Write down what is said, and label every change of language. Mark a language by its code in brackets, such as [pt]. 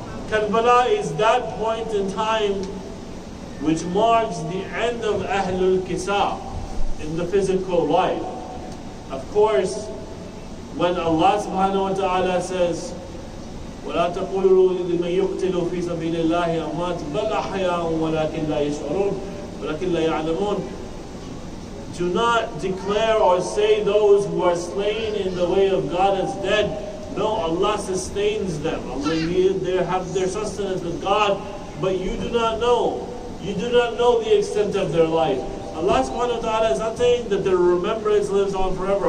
[en] Karbala is that point in time which marks the end of Ahlul Kisa in the physical life. Of course, when Allah subhanahu wa ta'ala says, [ar] وَلَا تَقُولُوا لِمَنْ يُقْتِلُ فِي سَبِيلِ اللَّهِ أَمْوَاتٌ بَلْ أَحْيَاءٌ وَلَكِنْ لَا يَشْعُرُونَ وَلَكِنْ لَا يَعْلَمُونَ. [en] Do not declare or say those who are slain in the way of God as dead. No, Allah sustains them. They have their sustenance with God, but you do not know. You do not know the extent of their life. Allah subhanahu wa ta'ala is not saying that their remembrance lives on forever.